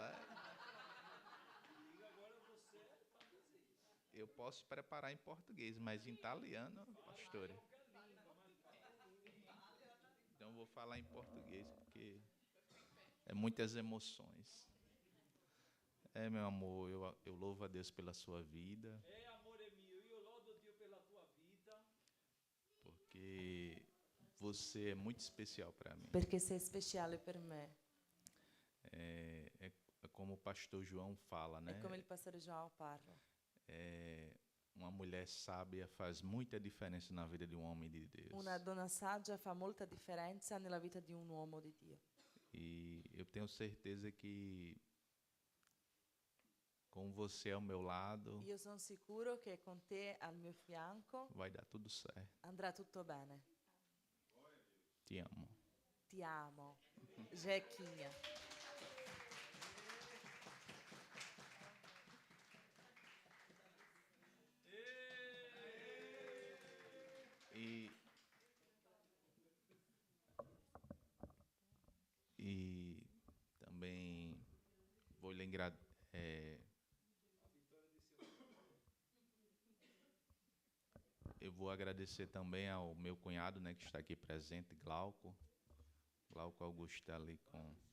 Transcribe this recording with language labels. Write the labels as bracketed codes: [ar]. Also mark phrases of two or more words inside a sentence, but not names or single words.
[pt] Eu posso preparar em português, mas em italiano, pastore. Então vou falar em português porque é muitas emoções. Meu amor, eu louvo a Deus pela sua vida. [it] Amore mio, io lodo Dio per la tua vita. [pt] Porque você é muito especial para mim. [it] Perché sei speciale per me. [pt] É como o pastor João fala, né? É como [it] il pastore João parla. [pt] Uma mulher sábia faz muita diferença na vida de um homem de Deus. [it] Una donna saggia fa molta differenza nella vita di un uomo di Dio. [pt] E eu tenho certeza que com você ao meu lado, [it] Io sono sicuro che con te al mio fianco [pt] vai dar tudo certo. [it] andrà tutto bene. [pt] Te amo. [it] Ti amo. Jequinha. [pt] E também vou lembrar eu vou agradecer também ao meu cunhado, né, que está aqui presente, Glauco Augusto está ali com